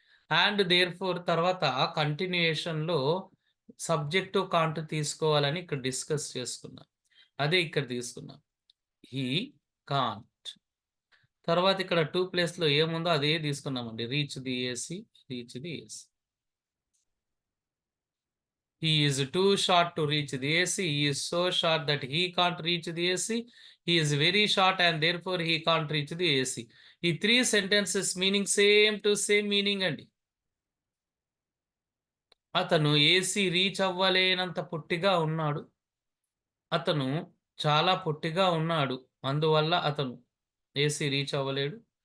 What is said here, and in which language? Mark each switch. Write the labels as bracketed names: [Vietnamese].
[English] and therefore [Telugu] తర్వాత కంటిన్యూయేషన్‌లో subject, can't తీసుకోవాలని ఇక్కడ డిస్కస్ చేసుకున్నాం. అదే ఇక్కడ తీసుకున్నాం. [English] He Kant. [Telugu] తర్వాత ఇక్కడ 2 ప్లేస్‌లో ఏముందో అదే తీసుకున్నామండి. [English] Reach the AC. He is too short to reach the AC. He is so short that he can't reach the AC. He is very short and therefore he can't reach the AC. [Telugu] ఈ 3 sentences meaning same to same meaning అండి. అతను AC reach అవ్వలేనంత పొట్టిగా ఉన్నాడు. అతను చాలా పొట్టిగా ఉన్నాడు. అందువల్ల అతను ఏసీ రీచ్ అవ్వలేడు.